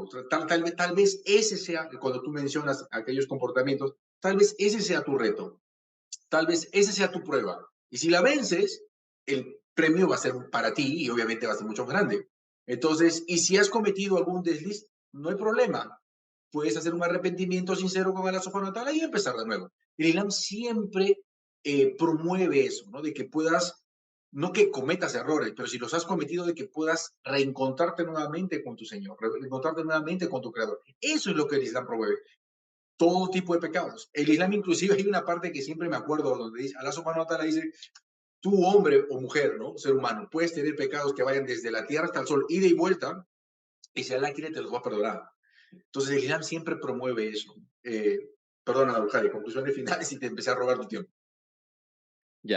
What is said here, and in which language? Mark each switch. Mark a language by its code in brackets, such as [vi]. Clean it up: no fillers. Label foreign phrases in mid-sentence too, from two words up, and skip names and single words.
[es] Tal vez ese sea, cuando tú mencionas aquellos comportamientos, tal vez ese sea tu reto, tal vez esa sea tu prueba. Y si la vences, el premio va a ser para ti y obviamente va a ser mucho más grande. Entonces, y si has cometido algún desliz, no hay problema. Puedes hacer un arrepentimiento sincero con [ar] الله سبحانه وتعالى [es] y empezar de nuevo. El Islam siempre promueve eso, ¿no? De que puedas, no que cometas errores, pero si los has cometido, de que puedas reencontrarte nuevamente con tu Señor, reencontrarte nuevamente con tu Creador. Eso es lo que el Islam promueve, todo tipo de pecados. El Islam inclusive hay una parte que siempre me acuerdo donde dice, [ar] الله سبحانه وتعالى [es] dice, tú hombre o mujer, ¿no? Ser humano, puedes tener pecados que vayan desde la tierra hasta el sol, ida y vuelta, y si Allah quiere te los va a perdonar. Entonces el Islam siempre promueve eso. Perdona, Jari, conclusiones finales y te empecé a robar tu tiempo. Ya.